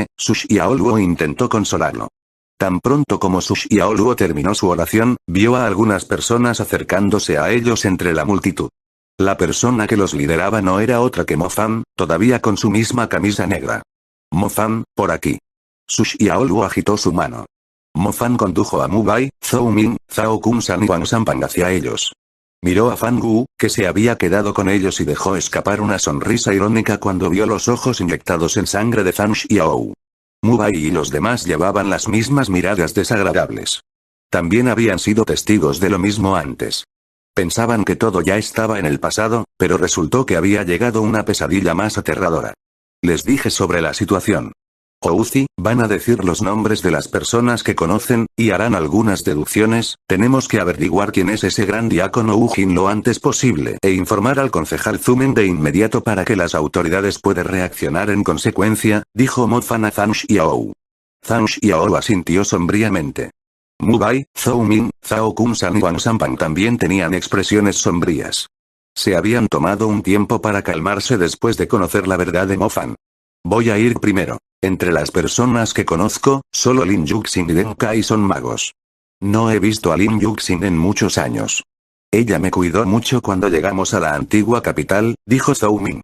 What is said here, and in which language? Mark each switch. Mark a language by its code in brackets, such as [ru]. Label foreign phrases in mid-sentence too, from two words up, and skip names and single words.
[es] Su Xiaoluo intentó consolarlo. Tan pronto como Su Xiaoluo terminó su oración, vio a algunas personas acercándose a ellos entre la multitud. La persona que los lideraba no era otra que Mo Fan, todavía con su misma camisa negra. Mo Fan, por aquí. Su Xiaoluo agitó su mano. Mo Fan condujo a Mu Bai, Zhou Ming, Zhao Kunshan y Wang Sanpang hacia ellos. Miró a Fan Gu, que se había quedado con ellos y dejó escapar una sonrisa irónica cuando vio los ojos inyectados en sangre de Zhang Xiao. Mu Bai y los demás llevaban las mismas miradas desagradables. También habían sido testigos de lo mismo antes. Pensaban que todo ya estaba en el pasado, pero resultó que había llegado una pesadilla más aterradora. Les dije sobre la situación. Ouzi, van a decir los nombres de las personas que conocen, y harán algunas deducciones. Tenemos que averiguar quién es ese gran diácono Ujin lo antes posible e informar al concejal Zumen de inmediato para que las autoridades puedan reaccionar en consecuencia, dijo Mo Fan a Zhang Xiao. Zhang Xiao asintió sombríamente. Mu Bai, Zhou Ming, Zhao Kunshan y Wang Sanpang también tenían expresiones sombrías. Se habían tomado un tiempo para calmarse después de conocer la verdad de Mo Fan. Voy a ir primero. Entre las personas que conozco, solo Lin Yuxin y Deng Kai son magos. No he visto a Lin Yuxin en muchos años. Ella me cuidó mucho cuando llegamos a la antigua capital, dijo Zhou Ming.